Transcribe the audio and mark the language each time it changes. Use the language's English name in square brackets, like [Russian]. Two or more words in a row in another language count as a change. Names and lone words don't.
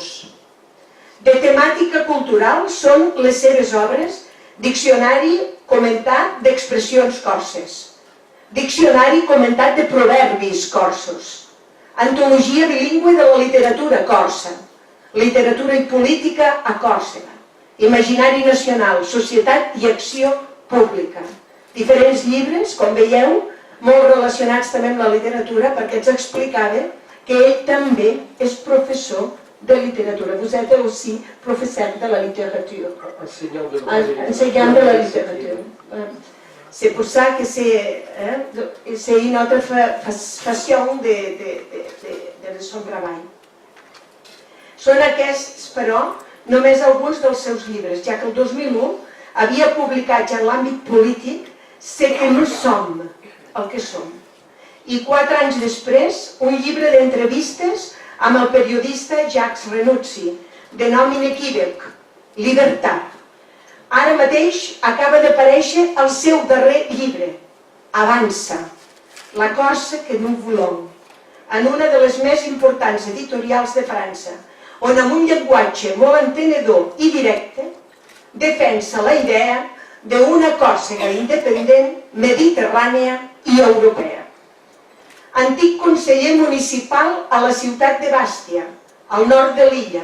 [Catalan] De temàtica cultural són les seves obres Diccionari comentat d'expressions corses, Diccionari comentat de proverbis corsos, Antologia bilingüe de la literatura corsa, Literatura i política a Còrsega, Imaginari nacional, Societat i acció pública. Diferents llibres, com veieu, molt relacionats també amb la literatura, perquè ens explicava que ell també és professor de literatura. [French] Vous êtes aussi professeur de la littérature. Enseignant de la littérature. C'est pour ça que c'est une autre façon de son treball. [Catalan] Són aquests, però, només alguns dels seus llibres, ja que el 2001 havia publicat ja en l'àmbit polític «C'est que nous sommes el que som». I 4 anys després, un llibre d'entrevistes amb el periodista Jacques Renuzzi, de nom inequívoc, Libertat. Ara mateix acaba d'aparèixer el seu darrer llibre, Avança, la Corsa que nous voulons, en una de les més importants editorials de França, on amb un llenguatge molt entenedor i directe defensa la idea d'una Còrsega independent, mediterrània i europea. Antic conseller municipal a la ciutat de Bàstia, al nord de l'illa.